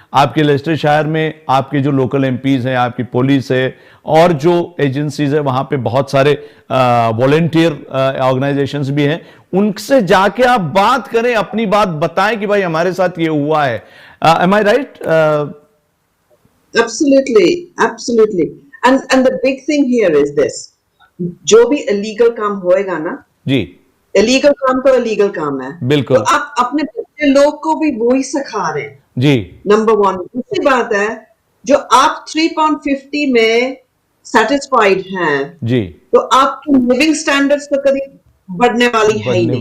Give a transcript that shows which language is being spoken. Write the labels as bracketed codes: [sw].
[hi] आपके लेस्टर शायर में आपके जो लोकल एमपीज हैं, आपकी पुलिस है, और जो एजेंसीज है, वहां पे बहुत सारे वॉलेंटियर ऑर्गेनाइजेशंस भी हैं. उनसे जाके आप बात करें, अपनी बात बताएं कि भाई हमारे साथ ये हुआ है. [en] Am I right? Absolutely. And the big thing here is this: [hi] जो भी illegal काम होएगा ना जी, इलीगल काम तो इलीगल काम है. बिल्कुल. तो आप अपने बच्चे लोग को भी वही सिखा रहे हैं जी. नंबर 1. दूसरी बात है, जो आप £3.50 में सेटिस्फाइड हैं जी, तो आपकी लिविंग स्टैंडर्ड्स तो कभी बढ़ने वाली है ही नहीं.